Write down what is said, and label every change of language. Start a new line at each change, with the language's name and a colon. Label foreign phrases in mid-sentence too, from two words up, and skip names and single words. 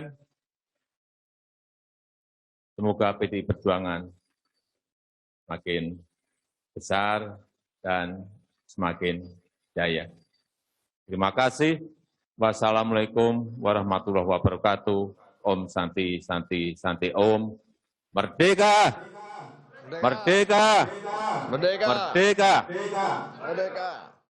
Indonesian: Semoga PDI Perjuangan semakin besar dan semakin jaya. Terima kasih.
Arabic: والسلام عليكم ورحمة الله وبركاته.
Indonesian: Om Santi, Santi, Santi Om. Merdeka! Merdeka! Merdeka! Merdeka! Merdeka!